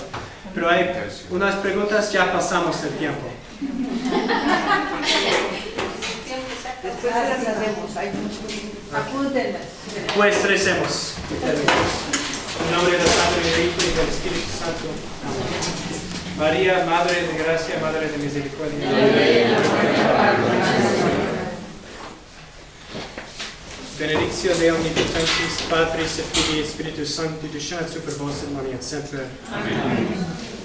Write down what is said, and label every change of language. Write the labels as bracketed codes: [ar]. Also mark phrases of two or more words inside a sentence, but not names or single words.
[es] Pero hay unas preguntas, ya pasamos el tiempo. Después las hacemos, hay muchas. Apúntenlas. Pues recemos. En nombre del Padre, del Hijo y del Espíritu Santo. Amén. María, Madre de Gracia, Madre de Misericordia. [la] Benedictio Dei Omnipotentis, Patris et Filii et Spiritus Sancti, descendit super vos et manet semper. Amen.